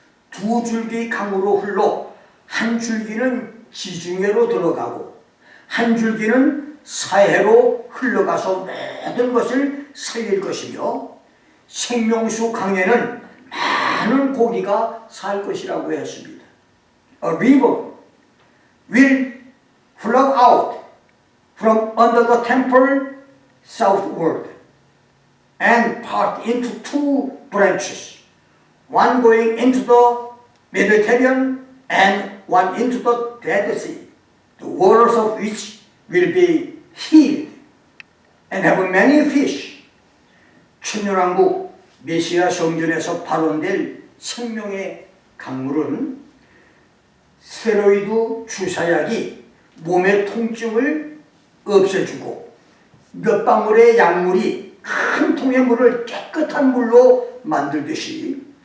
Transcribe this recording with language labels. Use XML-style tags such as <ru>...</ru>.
<ko>두 줄기 강으로 흘러 한 줄기는 지중해로 들어가고 한 줄기는 사해로 흘러가서 모든 것을 살릴 것이며 생명수 강에는 많은 고기가 살 것이라고 했습니다.</ko> <en>A river will flow out from under the temple southward and part into two branches, one going into the Mediterranean and one into the Dead Sea, the waters of which will be healed and have many fish.</en> <ko>천년왕국 메시아 성전에서 발원될 생명의 강물은 스테로이드 주사약이 몸의 통증을 없애주고 몇 방울의 약물이 큰 통의 물을 깨끗한 물로 만들듯이</ko>